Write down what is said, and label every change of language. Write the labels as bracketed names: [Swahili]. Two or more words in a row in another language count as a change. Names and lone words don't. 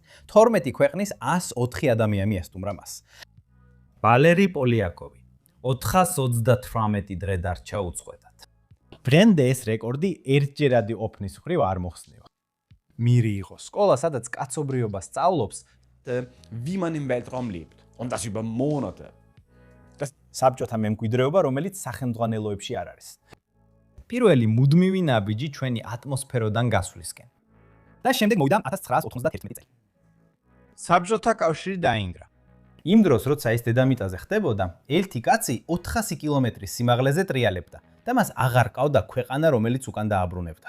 [Georgian] 12 ქვეყნის 104 ადამიანი ესტუმრა მას. ვალერი პოლიაკოვი 428 დღე დარჩა უწყვეტად. ბრენდე ეს რეკორდი ერთჯერადი ოფნის მხრივ არ მოხსნილა. მირი იყო სკოლა, სადაც კაცობრიობა სწავლობს, [German] wie man im Weltraum lebt. Und das über Monate. [Georgian] საბჭოთა მემკვიდრეობა, რომელიც სახელმძღვანელოებში არ არის. პირველი მუდმივი ნაბიჯი ჩვენი ატმოსფეროდან გასვლისკენ. და შემდეგ მოვიდა 1991 წელი. საბჭოთა კავშირი დაინგრა. იმ დროს, როცა ეს დედამიწაზე ხდებოდა, ერთი კაცი 400 კილომეტრის სიმაღლეზე ტრიალებდა და მას აღარ ყავდა ქვეყანა, რომელიც უკან დააბრუნებდა.